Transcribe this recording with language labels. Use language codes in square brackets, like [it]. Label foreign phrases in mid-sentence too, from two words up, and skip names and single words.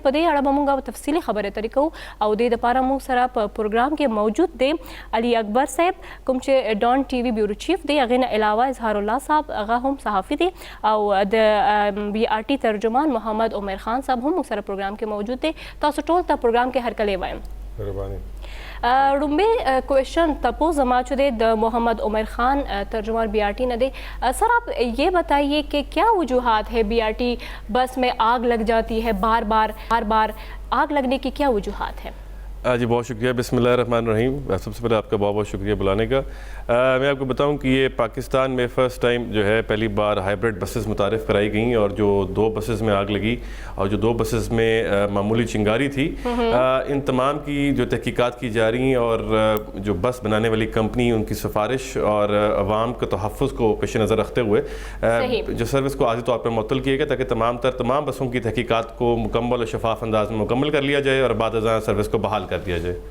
[ps] په دې اړه به موږ تفصیلي خبرې اترې کوو او دې دپاره موږ سره په پروګرام کې موجود دی علي اکبر صاحب کوم چې ډان ټي وي بیورو چیف دی. هغې نه علاوه اظهار الله صاحب هغه هم صحافي دی او د BRT ترجمان محمد عمر خان صاحب هم موږ سره پروګرام کې موجود دی. تاسو ټول ته پروګرام کې هر کلی وایم. رومبے کوشچن تپوز زما جو دے محمد عمر خان ترجمان BRT نہ دے. [ur] سر آپ یہ بتائیے کہ کیا وجوہات ہے BRT بس میں آگ لگ جاتی ہے بار بار آگ لگنے کی کیا وجوہات ہے؟ جی بہت شکریہ. [ar] بسم اللہ الرحمن الرحیم. [ur] سب سے پہلے آپ کا بہت شکریہ بلانے کا. میں آپ کو بتاؤں کہ یہ پاکستان میں [en] first time [ur] جو ہے پہلی بار ہائبرڈ بسز متعارف کرائی گئیں اور جو 2 بسز میں آگ لگی اور جو 2 بسز میں معمولی چنگاری تھی، ان تمام کی جو تحقیقات کی جا رہی ہیں اور جو بس بنانے والی کمپنی ان کی سفارش اور عوام کے تحفظ کو پیش نظر رکھتے ہوئے جو سروس کو عارضی طور پر معطل کیا گیا تاکہ تمام بسوں کی تحقیقات کو مکمل اور شفاف انداز میں مکمل کر لیا جائے اور بعد ازاں سروس کو بحال کر دیا جائے.